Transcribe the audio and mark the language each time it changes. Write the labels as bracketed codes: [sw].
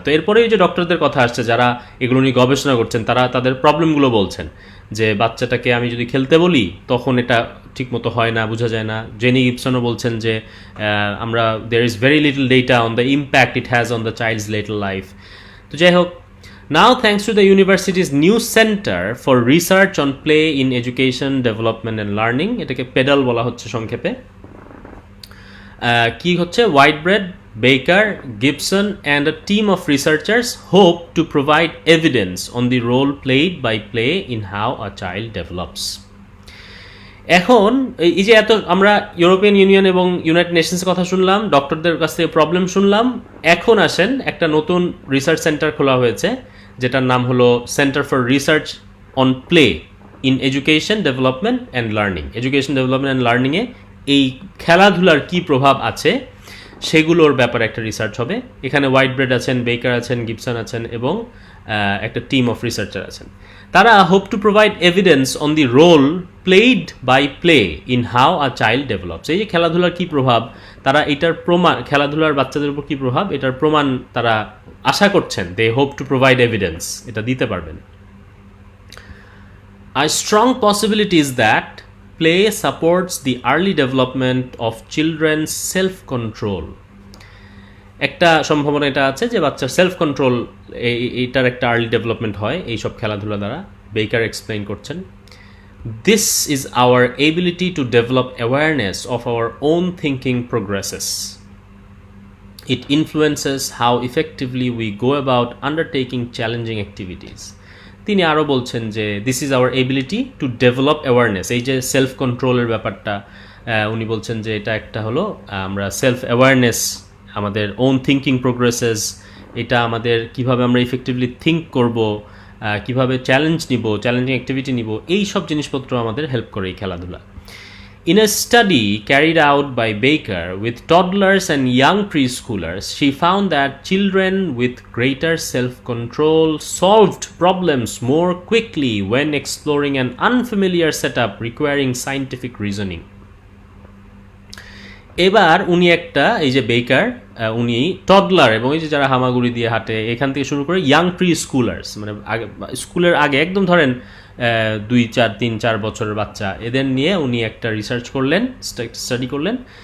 [bn] তো এরপরে এই যে ডক্টরদের কথা আসছে যারা এগুলো নিয়ে গবেষণা করছেন, তারা তাদের প্রবলেমগুলো বলছেন যে বাচ্চাটাকে আমি যদি খেলতে বলি তখন এটা ঠিকমতো হয় না, বোঝা যায় না। জেনি গিবসনও বলছেন যে আমরা [en] There is very little data on the impact it has on the child's little life. [bn] তো যাই হোক, [en] now thanks to the university's new center for research on play in education, development and learning, [bn] এটাকে pedal বলা হচ্ছে সংক্ষেপে, কি হচ্ছে, [en] Whitebread, Baker, Gibson and a team of researchers hope to provide evidence on the role played by play in how a child develops. [bn] এখন এই যে এত আমরা ইউরোপিয়ান ইউনিয়ন এবং ইউনাইটেড নেশনসের কথা শুনলাম, ডক্টরদের কাছ থেকে প্রবলেম শুনলাম, এখন আসেন একটা নতুন রিসার্চ সেন্টার খোলা হয়েছে যেটার নাম হলো centre for research on play in education, development and learning. Education, development and লার্নিংয়ে এই খেলাধুলার কি প্রভাব আছে সেগুলোর ব্যাপারে একটা রিসার্চ হবে। এখানে হোয়াইটব্রেড আছেন, বেকার আছেন, গিবসন আছেন এবং একটা টিম অফ রিসার্চার আছেন। [en] তারা hope to provide evidence on the role played by play in how a child develops. [bn] এই যে খেলাধুলার কি প্রভাব, তারা এটার প্রমাণ, খেলাধুলার বাচ্চাদের উপর কি প্রভাব, এটার প্রমাণ তারা আশা করছেন, [en] they hope to provide evidence, [bn] এটা দিতে পারবেন। [en] A strong possibility is that play supports the early development of children's self-control. [bn] একটা সম্ভাবনা এটা আছে যে বাচ্চার সেলফ কন্ট্রোল, এইটার একটা আর্লি ডেভেলপমেন্ট হয় এইসব খেলাধুলা দ্বারা। [en] Baker explain করছেন, this is our ability to develop awareness of our own thinking progresses. It influences how effectively we go about undertaking challenging activities. [bn] তিনি আরও বলছেন যে [en] this is our ability to develop awareness, [bn] এই যে সেলফ কন্ট্রোলের ব্যাপারটা, উনি বলছেন যে এটা একটা হলো আমরা সেলফ অ্যাওয়ারনেস, আমাদের [en] own thinking progresses, [bn] এটা আমাদের কিভাবে আমরা ইফেক্টিভলি থিঙ্ক করব, কিভাবে চ্যালেঞ্জ নিব, চ্যালেঞ্জিং অ্যাক্টিভিটি নিব, এই সব জিনিসপত্র আমাদের হেল্প করে এই খেলাধুলা। [en] In a study carried out by Baker with toddlers and young preschoolers, she found that children with greater self-control solved problems more quickly when exploring an unfamiliar setup requiring scientific reasoning. [bn] এবার উনি একটা, এই যে বেকার, উনি toddler এবং এই যে যারা হামাগুড়ি দিয়ে হাঁটে এখান থেকে শুরু করে ইয়াং প্রি স্কুলার্স, মানে আগে স্কুলের আগে একদম ধরেন 2-4 বছরের বাচ্চা, এদের নিয়ে উনি একটা রিসার্চ করলেন, স্টাডি করলেন।